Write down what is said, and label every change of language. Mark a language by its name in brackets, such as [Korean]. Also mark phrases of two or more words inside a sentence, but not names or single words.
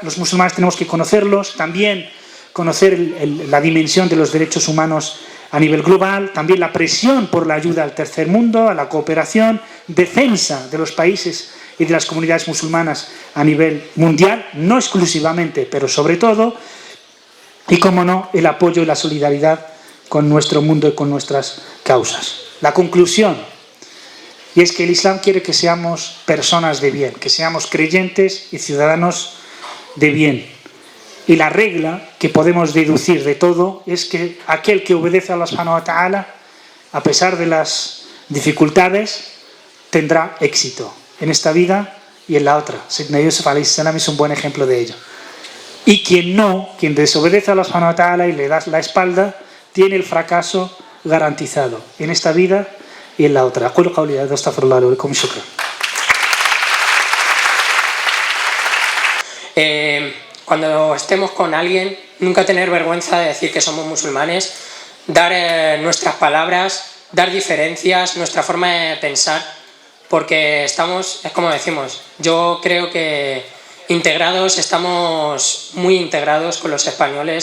[Spanish] Los musulmanes tenemos que conocerlos, también conocer la dimensión de los derechos humanos a nivel global, también la presión por la ayuda al tercer mundo, a la cooperación, defensa de los países y de las comunidades musulmanas a nivel mundial, no exclusivamente, pero sobre todo, y, como no, el apoyo y la solidaridad con nuestro mundo y con nuestras causas. La conclusión, y es que el Islam quiere que seamos personas de bien, que seamos creyentes y ciudadanos de bien. Y la regla que podemos deducir de todo es que aquel que obedece a Allah [Arabic] سبحانه وتعالى, [Spanish] a pesar de las dificultades, tendrá éxito en esta vida y en la otra. Sayyidina Yusuf [Arabic] عليه السلام [Spanish] es un buen ejemplo de ello. Y quien no, quien desobedece a Allah [Arabic] سبحانه وتعالى [Spanish] y le da la espalda, tiene el fracaso garantizado en esta vida y en la otra. Cuando estemos con alguien, nunca tener vergüenza de decir que somos musulmanes, dar nuestras palabras, dar diferencias, nuestra forma de pensar, porque estamos, es como decimos, yo creo que integrados, estamos muy integrados con los españoles.